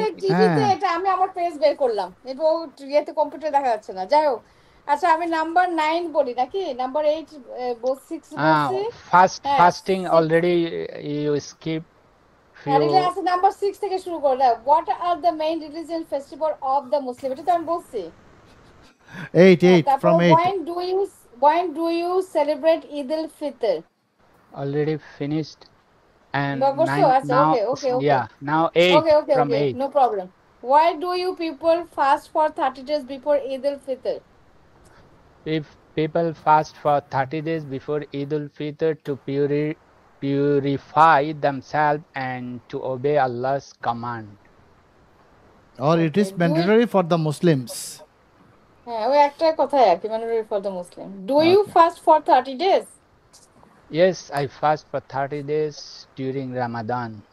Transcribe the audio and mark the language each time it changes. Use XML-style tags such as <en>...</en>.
<bn>টিভিতে এটা আমি আমার পেজ বের করলাম, এটা ইয়েতে কম্পিউটারে দেখা যাচ্ছে না। যাই হোক, আচ্ছা আমি নাম্বার 9 বলি নাকি নাম্বার 8 6 বলছি।</bn> <en>Fasting already you skip few.</en> <bn>Number 6 থেকে শুরু করো।</bn> <en>What are the main religious festival of the Muslim?</en> <bn>এটা তো আমি বলছি।</bn> <en>8 from 8. When do you celebrate Eid al-Fitr? Already finished. And Babar, so 9 now, okay. yeah, now 8 from 8. No problem. Why do you people fast for 30 days before Eid al-Fitr? If people fast for 30 days before Eid al-Fitr to purify themselves and to obey Allah's command. Or it is mandatory for the Muslims.</en> <bn>হ্যাঁ ওই একটাই কথাই আর কি</bn> <en>mandatory for the Muslim. Do you fast for 30 days? Yes, I fast for 30 days during Ramadan.</en>